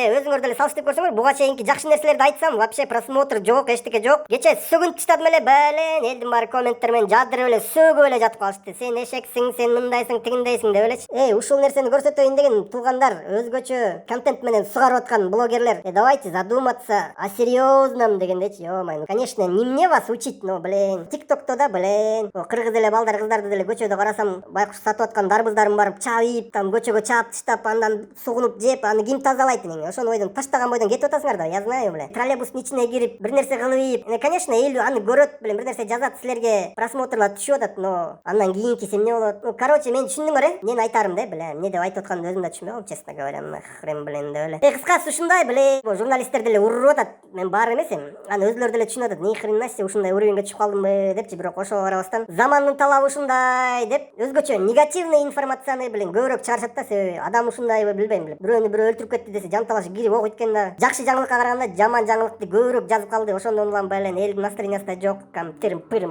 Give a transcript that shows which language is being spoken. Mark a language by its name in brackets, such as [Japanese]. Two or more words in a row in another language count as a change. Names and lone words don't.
[Kyrgyz] Өзүңөр деле салыштырып көрсөңөр, буга чейинки жакшы нерселерди айтсам, [Russian] вообще просмотр [Kyrgyz] жок, эчтеке жок. Кече сөгүнүп таштадым эле, бәлен элдин баары комменттер менен жаадырып эле сөгүп эле жатып калышты. Сен эшексиң, сен мындайсың, тигиндейсиң деп элечи. Ушул нерсени көрсөтөйүн деген туугандар, өзгөчө контент менен сугарып аткан блогерлер, [Russian] давайте задуматься о серьезном дегендечи. Конечно, не мне вас учить, но, [Kyrgyz] ТикТокто да, кыргыз эле балдар, кыздарды деле көчөдө карасам, байкуш сатып аткан дарбыздарын барып чабып, там көчөгө чаап таштап, андан сугунуп жеп, аны ким тазалайт? Ошону ойдон таштаган бойдон кетип атасыңар да, [Russian] я знаю, [Kyrgyz] троллейбустун ичине кирип, бир нерсе кылып, конечно, эл аны көрөт, бир нерсе жазат, силерге просмотрлар түшүп атат, но андан кийинкиси эмне болот? Короче, мен түшүндүңөр, менин айтарым эмне деп айтып атканымды өзүм да түшүнбөй калдым, [Russian] честно говоря, хрен [Kyrgyz] деп эле. Кыскасы ушундай, журналисттер деле уруп атат, мен баары эмес эми, аны өзүлөрү деле түшүнүп атат, [Russian] ни хрена себе [Kyrgyz] ушундай уровеньге түшүп калдымбы депчи, бирок ошого карабастан замандын талабы ушундай деп өзгөчө негативный информацияны көбүрөөк чыгарышат да, себеби адам ушундайбы билбейм, бирөөнү бирөө өлтүрүп кетти десе жанталашып кирип окуйт экен да, жакшы жаңылыкка караганда жаман жаңылыкты көбүрөөк жазып калды, ошондон улам элдин настроениясы да жок, тырым-пырым.